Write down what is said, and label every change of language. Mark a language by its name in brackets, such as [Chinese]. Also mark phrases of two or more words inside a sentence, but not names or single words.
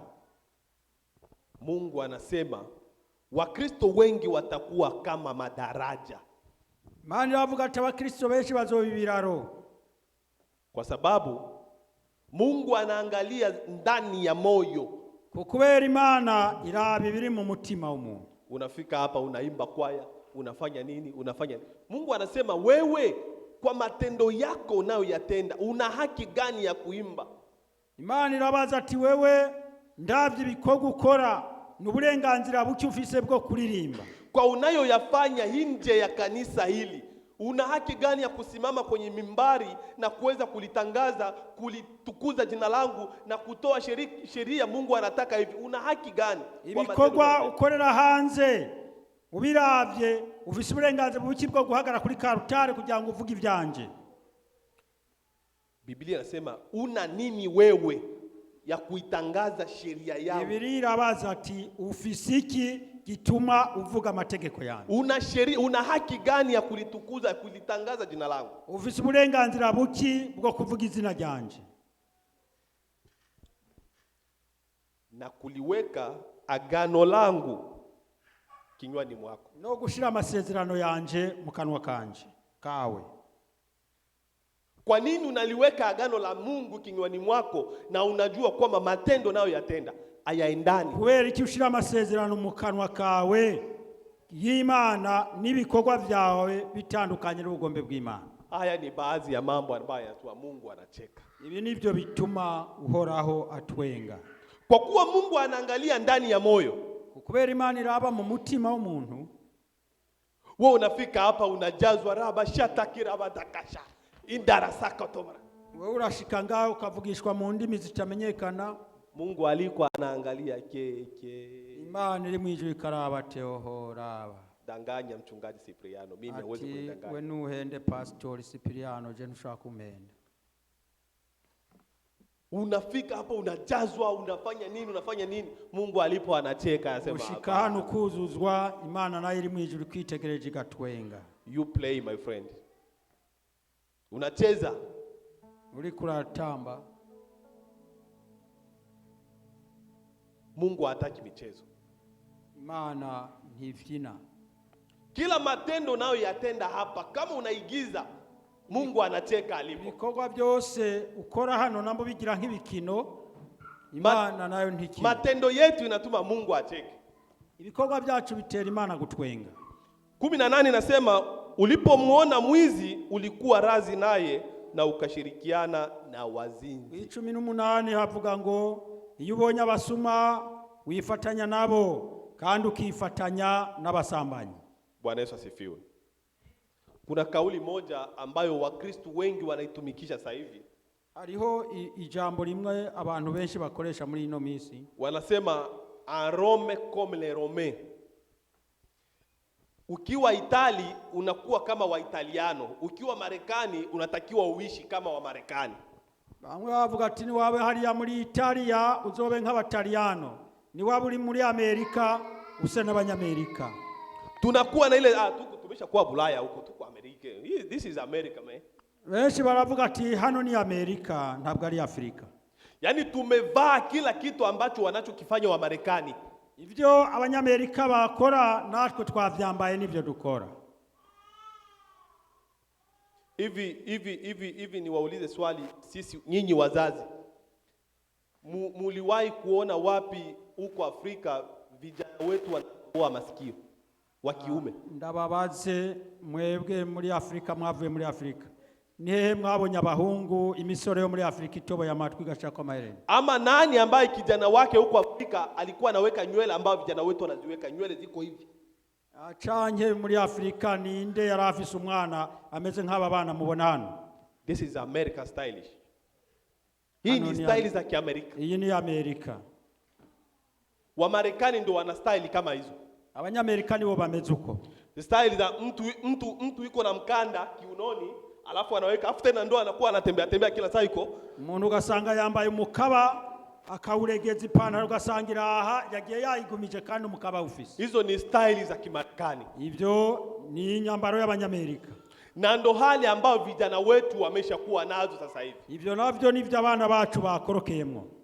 [Swahili] Mungu anasema Wakristo wengi watakuwa kama madaraja. [Rundi] Imana iravuga ati abakristo benshi bazobibiraro, [Swahili] kwa sababu Mungu anaangalia ndani ya moyo. [Rundi] Kubera Imana iraba ibiri mu mutima w'umuntu. [Swahili] Unafika hapa unaimba kwaya, unafanya nini, unafanya. Mungu anasema wewe kwa matendo yako unayoyatenda una haki gani ya kuimba? [Rundi] Imana irabaza ati wewe ndavye ibikorwa ukora n'uburenganzira buki ufise bwo kuririmba. [Swahili] Kwa unayoyafanya nje ya kanisa hili una haki gani ya kusimama kwenye mimbari na kuweza kulitangaza, kulitukuza jina langu na kutoa sheria Mungu anataka hivi? Una haki gani? [Rundi] Ibikorwa ukorera hanze ubiravye ufise uburenganzira buki bwo guhagara kuri karutare kugira ngo uvuge ivyanje. [Swahili] Biblia inasema una nini wewe ya kuitangaza sheria yangu? [Rundi] Biblia irabaza ati ufise iki gituma uvuga amategeko yangu? [Swahili] Una haki gani ya kulitukuza, kulitangaza jina langu? [Rundi] Ufise uburenganzira buki bwo kuvuga izina ryanje [Swahili] na kuliweka agano langu kinywani mwako? [Rundi] No gushira amasezerano yanje mu kanwa kanje kawe. [Swahili] Kwa nini unaliweka agano la Mungu kinywani mwako na unajua kwamba matendo nayo yatenda hayaendani? [Rundi] Kubera iki ushira amasezerano mu kanwa kawe y'Imana n'ibikorwa vyawe bitandukanye n'ubugombe bw'Imana? [Swahili] Haya ni baadhi ya mambo ambayo Mungu anacheka. [Rundi] Ibi nivyo bituma uhoraho atwenga. [Swahili] Kwa kuwa Mungu anaangalia ndani ya moyo. [Rundi] Kubera Imana iraba mu mutima w'umuntu. [Swahili] Wewe unafika hapa unajazwa raba shatakira badakasha indarasaka tobara. [Rundi] Wewe urashika ngaho ukavugishwa mu ndimi zitamenyekana. [Swahili] Mungu alikuwa anaangalia keke. [Rundi] Imana iri mu ijuru ikaraba teohoraba. [Swahili] Danganya mchungaji Cipriano, mimi hawezi kunidanganya. [Rundi] We nuhende pastor Cipriano, je ntushaka kumenda. [Swahili] Unafika hapa unajazwa, unafanya nini? Mungu alipo anacheka anasema [Rundi] ushika hano kuzuzwa, Imana nayo iri mu ijuru kwitegereje gatwenga. [English] You play my friend. [Swahili] Unacheza. [Rundi] Uri kuratamba. [Swahili] Mungu hataki michezo. [Rundi] Imana ntifyina. [Swahili] Kila matendo nayo yatenda hapa kama unaigiza, Mungu anacheka alipo. [Rundi] Ibikorwa byose ukora hano nambo bigira nk'ibikino, Imana nayo ntikina. [Swahili] Matendo yetu inatuma Mungu acheke. [Rundi] Ibikorwa byacu bitera Imana gutwenga. [Swahili] 18 nasema ulipomwona mwizi ulikuwa razi naye na ukashirikiana na wazinzi. [Rundi] 18 havuga ngo iyo ubonye abasuma wifatanya nabo kandi ukifatanya n'abasambanyi. [Swahili] Bwana Yesu asifiwe. Kuna kauli moja ambayo Wakristo wengi wanaitumikisha sasa hivi. [Rundi] Hariho ijambo rimwe abantu benshi bakoresha muri ino misi. [Swahili] Wanasema [French] a Rome comme les Romains. [Swahili] Ukiwa Itali unakuwa kama Waitaliano, ukiwa Marekani unatakiwa uishi kama wa Marekani. [Rundi] Bamwe bavuga ati ni wawe hariya muri Italia uzobe nk'Abataliano, ni wawe uri muri Amerika use n'Abanyamerika. [Swahili] Tunakuwa na ile tumeshakuwa Bulaya huko, tuko Amerika. [English] This is America man. [Rundi] Benshi baravuga ati hano ni Amerika ntabwo ari Afrika. [Swahili] Yaani tumevaa kila kitu ambacho wanachokifanya wa Marekani. [Rundi] Ivyo Abanyamerika bakora natwe twavyambaye nivyo dukora. [Swahili] Hivi niwaulize swali sisi nyinyi wazazi. Muliwahi kuona wapi huko Afrika vijana wetu wanaoa masikio wa kiume? [Rundi] Ndababaze mwebwe muri Afrika, mwavuye muri Afrika. Nihe mwabonye abahungu imisoro yo muri Afrika itoboye amatwi gashaka amahereni? [Swahili] Ama nani ambaye kijana wake huko Afrika alikuwa anaweka nywele ambao vijana wetu wanaziweka nywele ziko hivi? [Rundi] Acanye muri Afrika ninde yarafise umwana ameze nk'aba bana mubona hano? [English] This is America stylish. [Swahili] Hii ni style za Kiamerika. [Rundi] Iyi ni Amerika. [Swahili] Wa Marekani ndio wana style kama hizo. [Rundi] Abanyamerika nibo bameze uko. [Swahili] Style za mtu yuko na mkanda kiunoni, alafu anaweka afu tena ndo anakuwa anatembea kila saa yuko. [Rundi] Umuntu ugasanga yambaye umukaba akawuregeza ipantaro ugasangira aha yagiye yayigumije kandi umukaba ufise. [Swahili] Hizo ni style za Kimarekani. [Rundi] Ivyo ni nyambaro y'Abanyamerika. [Swahili] Na ndo hali ambao vijana wetu wameshakuwa nazo sasa hivi. [Rundi] Ivyo navyo nivyo abana bacu bakorokeyemo.